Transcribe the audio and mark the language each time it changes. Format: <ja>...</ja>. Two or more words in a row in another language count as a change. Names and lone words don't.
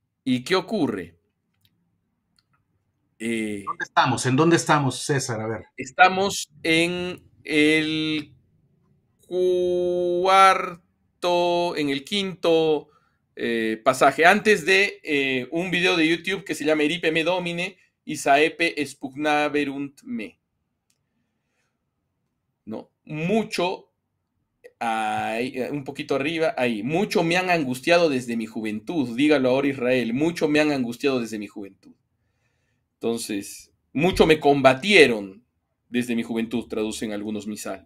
<es>¿Y qué ocurre? ¿Dónde estamos? ¿En dónde estamos, César? A ver. Estamos en el cuarto, en el quinto pasaje, antes de un video de YouTube que se llama Eripe me domine y saepe spugnaverunt me. ¿No? Mucho, ahí, un poquito arriba, ahí. Mucho me han angustiado desde mi juventud. Dígalo ahora, Israel. Mucho me han angustiado desde mi juventud. Entonces, mucho me combatieron desde mi juventud, traducen algunos misales.</es>